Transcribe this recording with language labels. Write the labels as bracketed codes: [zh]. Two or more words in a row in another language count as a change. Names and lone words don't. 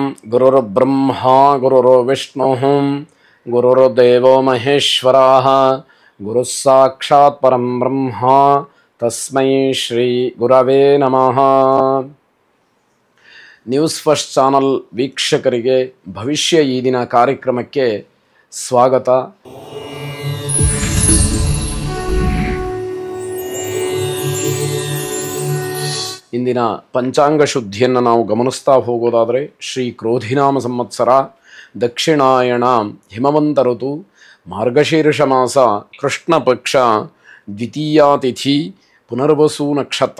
[sa] ಗುರುರ್ಬ್ರಹ್ಮ ಗುರುರ್ವಿಷ್ಣುಃ ಗುರುರ್ದೇವೋ ಮಹೇಶ್ವರಃ ಗುರುಃ ಸಾಕ್ಷಾತ್ ಪರಂ ಬ್ರಹ್ಮ ತಸ್ಮೈ ಶ್ರೀ ಗುರವೇ ನಮಃ. [kn] ನ್ಯೂಸ್ ಫಸ್ಟ್ ಚಾನಲ್ ವೀಕ್ಷಕರಿಗೆ ಭವಿಷ್ಯ ಈ ದಿನ ಕಾರ್ಯಕ್ರಮಕ್ಕೆ ಸ್ವಾಗತ. ಇಂದಿನ ಪಂಚಾಂಗ ಶುದ್ಧಿಯನ್ನು ನಾವು ಗಮನಿಸ್ತಾ ಹೋಗೋದಾದರೆ ಶ್ರೀ ಕ್ರೋಧಿನಾಮ ಸಂವತ್ಸರ, ದಕ್ಷಿಣಾಯಣ, ಹಿಮವಂತ ಋತು, ಮಾರ್ಗಶೀರ್ಷ ಮಾಸ, ಕೃಷ್ಣ ಪಕ್ಷ, ದ್ವಿತೀಯ ತಿಥಿ, ಪುನರ್ವಸು ನಕ್ಷತ್ರ.